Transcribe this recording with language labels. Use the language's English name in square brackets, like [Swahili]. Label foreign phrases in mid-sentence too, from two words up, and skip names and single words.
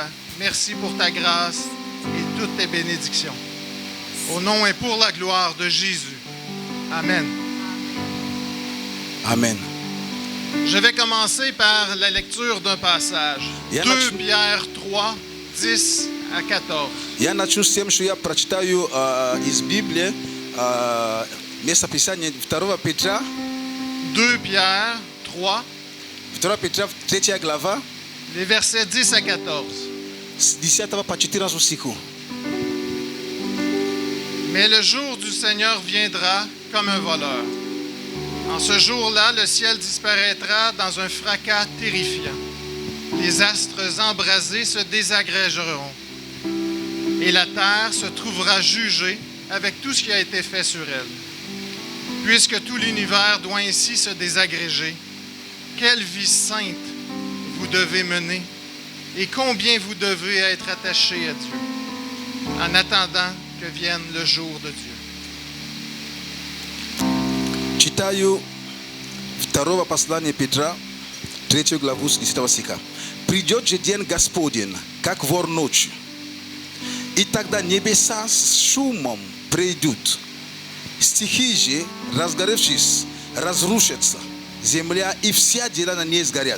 [French] Merci pour ta grâce et toutes tes bénédictions. Au nom et pour la gloire de Jésus. Amen. Amen. Je vais commencer par la lecture d'un passage. 2 Pierre 3, 10 à 14. [Russian] Я начну с тем, что я прочитаю из Библии место Писания 2 Петра. [French] 2 Pierre 3. [Russian] 2 Петра, 3 глава. [French] Les versets 10 à 14. [Russian] С 10 по 14 стиху. [French] Mais le jour du Seigneur viendra comme un voleur. En ce jour-là, le ciel disparaîtra dans un fracas terrifiant. Les astres embrasés se désagrégeront. Et la terre se trouvera jugée avec tout ce qui a été fait sur elle. Puisque tout l'univers doit ainsi se désagréger, quelle vie sainte vous devez mener et combien vous devez être attachés à Dieu en attendant que vienne le jour de Dieu. [Russian] Читаю 2 послание Петра, 3 главу с 10 стиха. «Придет же день Господень, как вор ночью, и тогда небеса с шумом придут, стихии же, разгоревшись, разрушатся, земля и вся дела на ней сгорят.